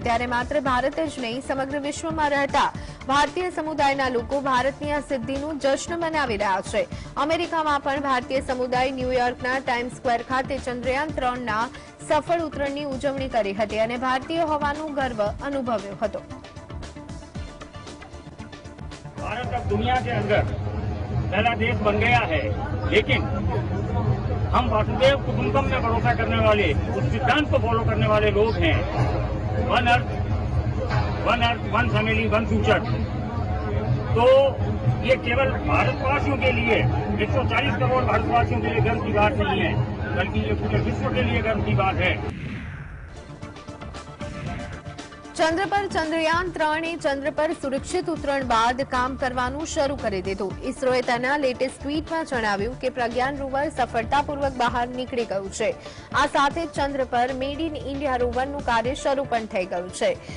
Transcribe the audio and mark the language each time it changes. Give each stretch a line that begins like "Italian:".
Gujarati: ત્યારે માત્ર ભારત જ નહીં, સમગ્ર વિશ્વમાં રહેતા ભારતીય સમુદાયના લોકો ભારતની આ સિદ્ધિનું જશ્ન મનાવી રહ્યા છે. અમેરિકામાં પણ ભારતીય સમુદાય ન્યૂયોર્કના ટાઈમ્સ સ્ક્વેર ખાતે ચંદ્રયાન 3ના સફળ ઉતરણની ઉજવણી કરી હતી અને ભારતીય હોવાનું ગર્વ અનુભવ્યો હતો.
Hindi: भारत अब दुनिया के अंदर पहला देश बन गया है, लेकिन हम वासुदेव कुटुंबकम में भरोसा करने वाले, उस सिद्धांत को फॉलो करने वाले लोग हैं.
English: One earth, one family, one future.
Hindi: तो ये केवल भारतवासियों के लिए, 140 करोड़ भारतवासियों के लिए गर्व की बात नहीं है, बल्कि ये पूरे विश्व के लिए गर्व की बात है.
Gujarati: ચંદ્ર પર ચંદ્રયાન 3એ ચંદ્ર પર સુરક્ષિત ઉતરણ બાદ કામ કરવાનું શરૂ કરી દીધું. ઇસરોએ તેના લેટેસ્ટ ટ્વીટમાં જણાવ્યું કે પ્રજ્ઞાન રોવર સફળતાપૂર્વક બહાર નીકળી ગયું છે. આ સાથે જ ચંદ્ર પર મેડ ઇન ઇન્ડિયા રોવરનું કાર્ય શરૂ પણ થઈ ગયું છે.